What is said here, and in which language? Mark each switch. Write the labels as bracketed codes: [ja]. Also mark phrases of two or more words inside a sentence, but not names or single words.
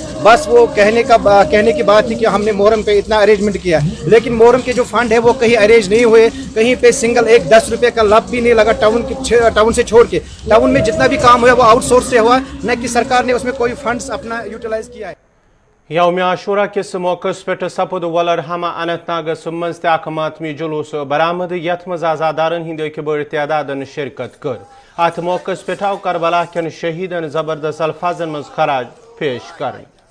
[ur] بس وہ کہنے کی بات تھی کہ ہم نے محرم پہ اتنا ارینجمنٹ کیا, لیکن محرم کے جو فنڈ ہے وہ کہیں ارینج نہیں ہوئے. کہیں پہ سنگل ایک 10 روپے کا لب بھی نہیں لگا ٹاؤن سے چھوڑ کے. ٹاؤن میں جتنا بھی کام ہوا وہ [en] out source [ur] سے ہوا, نہ کہ سرکار نے اس میں کوئی فنڈس اپنا یوٹیلائز کیا ہے. [ks] یوم عاشورہ کس موقع پہ سپد ولرحمہ اننت ناگس مز تہ ماتمی جلوس برآمد یتھ مز آزادارن ہند اکہ بڑ تعدادن شرکت کر. ات موقع پہ آو کربلا کن شہیدن زبردست الفاظن مز خراج پیش کرنے